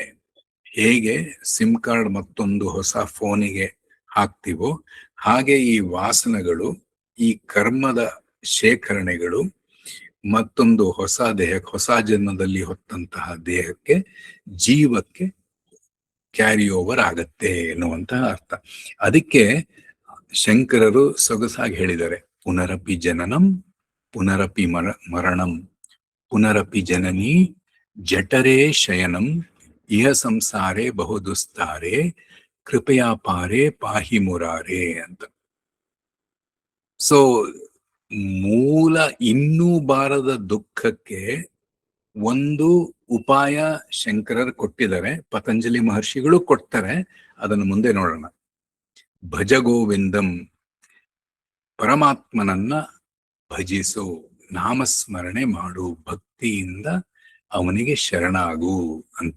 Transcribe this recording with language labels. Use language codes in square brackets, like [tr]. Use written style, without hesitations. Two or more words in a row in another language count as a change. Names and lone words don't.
[kn] ಹೇಗೆ [en] SIM card [kn] ಮತ್ತೊಂದು ಹೊಸ ಫೋನಿಗೆ ಹಾಕ್ತಿವೋ, ಹಾಗೆ ಈ ವಾಸನೆಗಳು, ಈ ಕರ್ಮದ ಶೇಖರಣೆಗಳು ಮತ್ತೊಂದು ಹೊಸ ದೇಹಕ್ಕೆ, ಹೊಸ ಜನ್ಮದಲ್ಲಿ ಹೊತ್ತಂತಹ ದೇಹಕ್ಕೆ, ಜೀವಕ್ಕೆ [en] carry over [kn] ಆಗತ್ತೆ ಎನ್ನುವಂತಹ ಅರ್ಥ. ಅದಕ್ಕೆ ಶಂಕರರು ಸೊಗಸಾಗಿ ಹೇಳಿದ್ದಾರೆ, [sa] ಪುನರಪಿ ಜನನಂ ಪುನರಪಿ ಮರಣಂ ಪುನರಪಿ ಜನನಿ ಜಠರೇ ಶಯನಂ ಇಹ ಸಂಸಾರೇ ಬಹುದುಸ್ತಾರೆ ಕೃಪಯಾ ಪಾರೇ ಪಾಹಿ ಮುರಾರೇ ಅಂತ. [kn] ಸೊ ಮೂಲ ಇನ್ನೂ ಬಾರದ ದುಃಖಕ್ಕೆ ಒಂದು ಉಪಾಯ ಶಂಕರರು ಕೊಟ್ಟಿದ್ದಾರೆ, ಪತಂಜಲಿ ಮಹರ್ಷಿಗಳು ಕೊಡ್ತಾರೆ. ಅದನ್ನು ಮುಂದೆ ನೋಡೋಣ. ಭಜ ಗೋವಿಂದಂ, ಪರಮಾತ್ಮನನ್ನ ಭಜಿಸು, ನಾಮಸ್ಮರಣೆ ಮಾಡು, ಭಕ್ತಿಯಿಂದ ಅವನಿಗೆ ಶರಣಾಗು ಅಂತ.